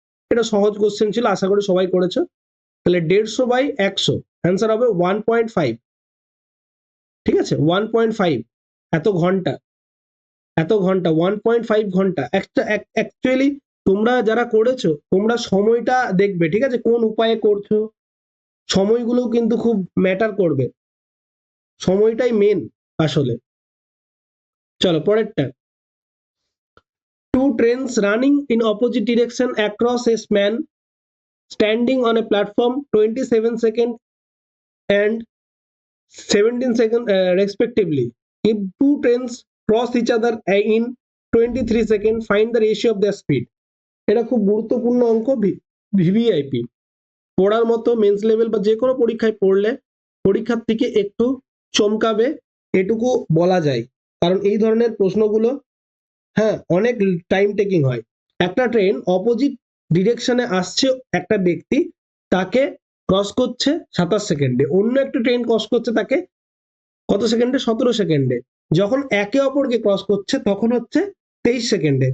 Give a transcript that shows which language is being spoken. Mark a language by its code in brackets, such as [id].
[bn] এটা সহজ কোশ্চেন ছিল, আশা করি সবাই করেছো। তাহলে 150/100 অ্যান্সার হবে 1.5, ঠিক আছে, 1.5 এত ঘন্টা। এত ঘন্টা 1.5 ঘন্টা একটা অ্যাকচুয়ালি তোমরা যারা করেছো তোমরা সময়টা দেখবে, ঠিক আছে, কোন উপায়ে করছো, সময়গুলো কিন্তু খুব ম্যাটার করবে, সময়টাই মেন আসলে। [en] চলো পরেরটা, two trains running in opposite direction across a span standing on a platform 27 seconds and 17 seconds respectively. If two trains cross each other in 23 seconds, find the ratio of their speed. [bn] এটা খুব গুরুত্বপূর্ণ অঙ্ক, VVIP পড়ার মতো, men's level বা যে কোনো পরীক্ষায় পড়লে পরীক্ষার্থীকে একটু চমকাবে এটুকু বলা যায়, কারণ এই ধরনের প্রশ্নগুলো হ্যাঁ অনেক টাইম টেকিং হয়। একটা ট্রেন অপোজিট ডিরেকশনে আসছে, একটা ব্যক্তি তাকে ক্রস করছে 27 সেকেন্ডে, অন্য একটা ট্রেন ক্রস করছে তাকে কত সেকেন্ডে, 17 সেকেন্ডে, যখন একে অপরকে ক্রস করছে তখন হচ্ছে 23 সেকেন্ডে।